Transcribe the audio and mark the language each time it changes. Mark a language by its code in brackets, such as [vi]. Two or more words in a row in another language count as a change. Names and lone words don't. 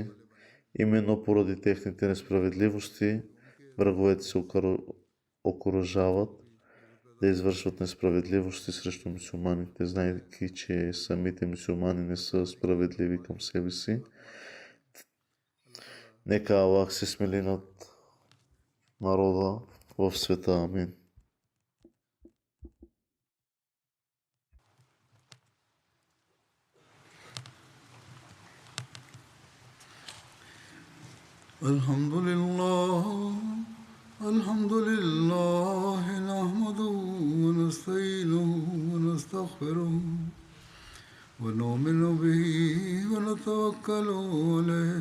[bg] Именно поради техните несправедливости враговете се окуражават да извършват несправедливости срещу мюсюлманите, знаейки, че самите мюсюлмани не са справедливи към себе си. Нека Аллах се смели над народа в света. Амин. [ar] الحمد لله نحمده ونستعينه ونستغفره ونؤمن به ونتوكل عليه